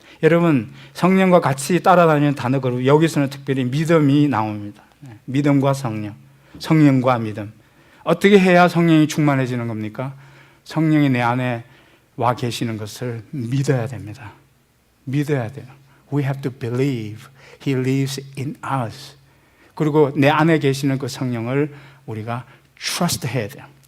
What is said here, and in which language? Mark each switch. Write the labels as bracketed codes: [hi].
[ko] 여러분 성령과 같이 따라다니는 단어 그룹 여기서는 특별히 믿음이 나옵니다. 믿음과 성령, 성령과 믿음. 어떻게 해야 성령이 충만해지는 겁니까? 성령이 내 안에 와 계시는 것을 믿어야 됩니다. 믿어야 돼요. [en] We have to believe He lives in us. [ko] 그리고 내 안에 계시는 그 성령을 우리가 trust 해야 돼요.